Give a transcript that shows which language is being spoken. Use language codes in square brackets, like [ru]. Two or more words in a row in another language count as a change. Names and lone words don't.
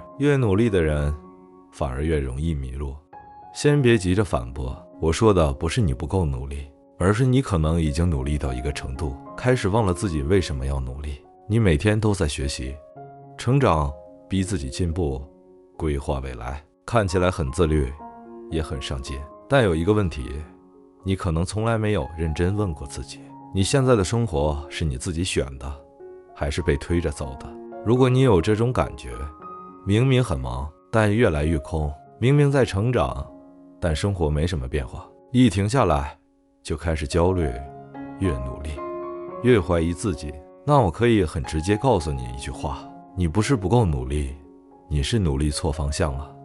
[zh] 越努力的人反而越容易迷路。先別急着反駁，我說的不是你不夠努力，而是你可能已經努力到一個程度，開始忘了自己為什麼要努力。你每天都在學習、成長，逼自己進步，規劃未來，看起來很自律，也很上進。但有一個問題，你可能從來沒有認真問過自己，你現在的生活是你自己選的，還是被推着走的？如果你有這種感覺，明明很忙，但越來越空，明明在成長，但生活沒什麼變化，一停下來就開始焦慮，越努力越懷疑自己，那我可以很直接告訴你一句話，你不是不夠努力，你是努力錯方向了。